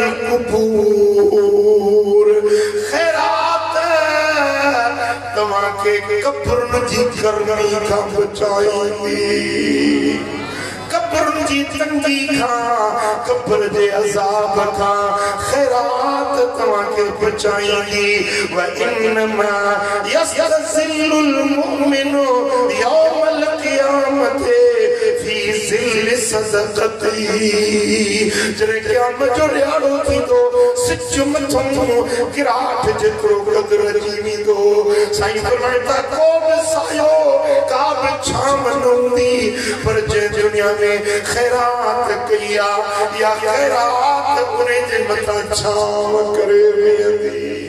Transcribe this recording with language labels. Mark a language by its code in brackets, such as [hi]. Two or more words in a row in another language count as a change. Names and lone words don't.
[ar] القبور خیرات [sd] तव्हांखे कब्रनि जी गर्मी खां बचाईंदी कब्रनि जी तंगी खां कब्र जे अज़ाब खां खैरात तव्हांखे बचाईंदी [ar] وإنما يستظل المؤمن يوم القيامة في ظل صدقته [sd] जॾहिं क़यामत जो ॾियारो थींदो सिज मथां किराट जेतिरो क़दुरु अची वेंदो साईं फरमाइनि था को बि सायो का बि छांव न हूंदी पर जंहिं दुनिया में खैरात कई आहे या खैरात उन जे मथां छांव करे वेंदी